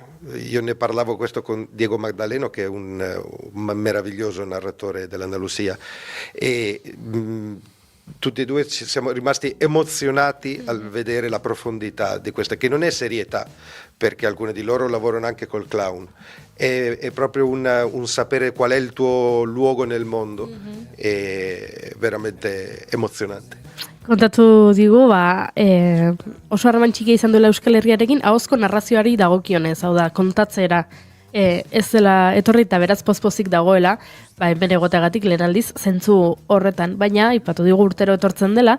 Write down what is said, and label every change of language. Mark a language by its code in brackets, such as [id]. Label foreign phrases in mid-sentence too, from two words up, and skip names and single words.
[it] Io ne parlavo questo con Diego Magdaleno, che è un meraviglioso narratore dell'Andalusia, e tutti e due ci siamo rimasti emozionati al vedere la profondità di questa, che non è serietà, perché alcuni di loro lavorano anche col clown, è proprio un sapere qual è il tuo luogo nel mondo, è veramente emozionante. [eu] Kontatu digu, oso harreman txikia izan duela Euskal Herriarekin, ahozko narrazioari dagokionez, hau da, kontatzera ez dela etorri eta beraz pozpozik dagoela, hemen egoteagatik lehen aldiz, zentzu horretan, baina, ipatu digu urtero etortzen dela,